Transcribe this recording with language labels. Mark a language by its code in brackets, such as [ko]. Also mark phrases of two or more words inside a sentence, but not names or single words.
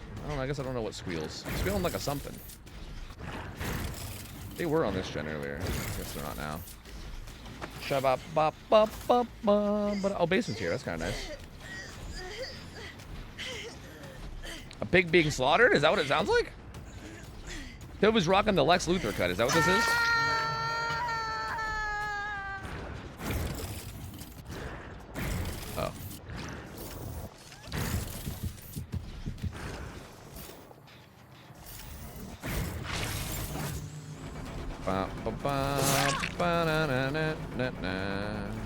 [en] I guess I don't know what squeals. Squealing like a something. They were on this gen earlier. I guess they're not now. Shabba bop bop bop bop. But oh, Basement's here. That's kind of nice. A pig being slaughtered? Is that what it sounds like? Toad was rocking the Lex Luthor cut. Is that what this is? Oh. Ba, ba, ba, ba, na, na, na, na, na.